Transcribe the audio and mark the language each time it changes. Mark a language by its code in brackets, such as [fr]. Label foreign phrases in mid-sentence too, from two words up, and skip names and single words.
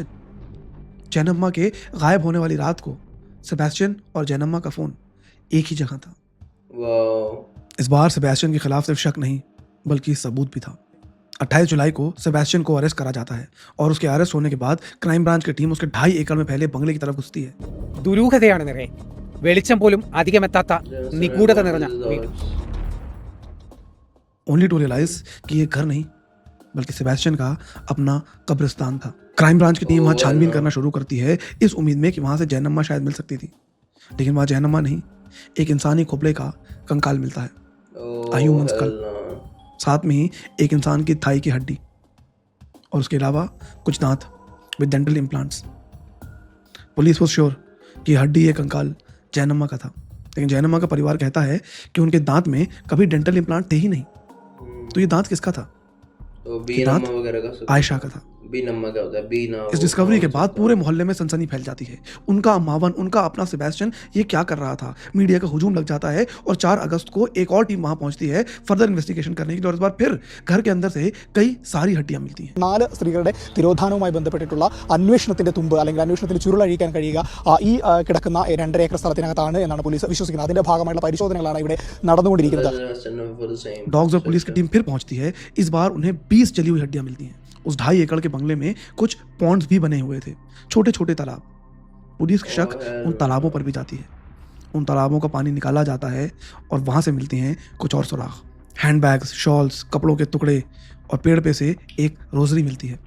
[hi] जैनम्मा के गायब होने वाली रात को सेबेस्टियन और जैनम्मा का फोन एक ही जगह था। वाह। इस बार सेबेस्टियन के खिलाफ सिर्फ शक नहीं बल्कि सबूत भी था। 28 जुलाई को सेबेस्टियन को अरेस्ट करा जाता है और उसके अरेस्ट होने के बाद [en] crime branch [hi] की टीम उसके 2.5 एकड़ में फैले बंगले की तरफ घुसती है। [ml] ദുരൂഹതയാണ് നിറയെ. വെളിച്ചം പോലും അധികമെത്താത്ത നിഗൂഢത നിറഞ്ഞ വീട്. [en] only to realize [hi] कि ये घर नहीं बल्कि सेबेस्टियन का अपना कब्रिस्तान था। [en] crime branch [hi] की टीम वहां छानबीन करना शुरू करती है इस उम्मीद में कि वहां से जैनम्मा शायद मिल सकती थी, लेकिन वहां जैनम्मा नहीं, एक इंसानी खोपड़े का कंकाल मिलता है। [en] A human's skull। [hi] साथ में ही एक इंसान की थाई की हड्डी और उसके अलावा कुछ दांत [en] with dental implants. police was sure [hi] कि हड्डी, ये कंकाल जैनम्मा का था, लेकिन जैनम्मा का परिवार कहता है कि उनके दांत में कभी डेंटल इम्प्लांट थे ही नहीं। तो ये दांत किसका था? तो ये दांत बीनम्मा वगैरह का आयशा का था। बीनम्मा क्या होता है? बीना। इस डिस्कवरी के बाद पूरे मोहल्ले में सनसनी फैल जाती है। उनका अम्मावन, उनका अपना सेबेस्टियन ये क्या कर रहा था? मीडिया का हुजूम लग जाता है और 4 अगस्त को एक और टीम वहां पहुंचती है [en] further investigation [hi] करने के लिए। और इस बार फिर घर के अंदर से कई सारी हड्डियां मिलती हैं। [ml] 4 സ്ത്രീകളുടെ തിരോധാനവുമായി ബന്ധപ്പെട്ടിട്ടുള്ള അന്വേഷണത്തിന്റെ തുമ്പ് അല്ലെങ്കിൽ അന്വേഷണത്തിൽ ചുരുളഴിക്കാൻ കഴിയുക ഈ കിടക്കുന്ന 2.5 ഏക്കർ സ്ഥലത്തിനകത്താണ് എന്നാണ് പോലീസ് വിശ്വസിക്കുന്നത്. അതിന്റെ ഭാഗമായുള്ള പരിശോധനകളാണ് ഇവിടെ നടന്നുകൊണ്ടിരിക്കുന്നത്. [hi] डॉग्स और पुलिस की टीम फिर पहुंचती है। इस बार उन्हें 20 जली हुई हड्डियां मिलती हैं। उस 2.5 एकड़ के बंगले में कुछ पॉन्ड्स भी बने हुए थे, छोटे छोटे तालाब। पुलिस की शक उन तालाबों पर भी जाती है। उन तालाबों का पानी निकाला जाता है और वहां से मिलती हैं कुछ और सुराग, [en] handbags, shawls, [hi] कपड़ों के टुकड़े और पेड़ पे से एक रोजरी मिलती है।